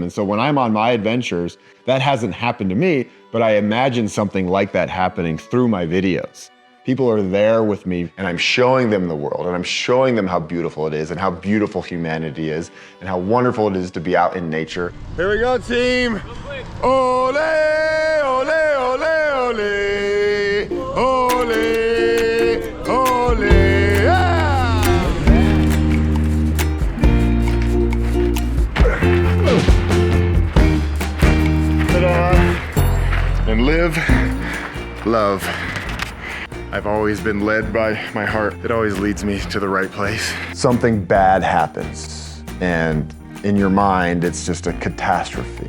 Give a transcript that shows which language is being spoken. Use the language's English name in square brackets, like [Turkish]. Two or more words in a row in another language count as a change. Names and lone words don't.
[English] And so when I'm on my adventures, that hasn't happened to me, but I imagine something like that happening through my videos. People are there with me, and I'm showing them the world, and I'm showing them how beautiful it is, and how beautiful humanity is, and how wonderful it is to be out in nature. Here we go, team. Ole, ole, ole, ole, ole, ole, yeah! Ta-da. And live, love. I've always been led by my heart. It always leads me to the right place. Something bad happens, and in your mind, it's just a catastrophe.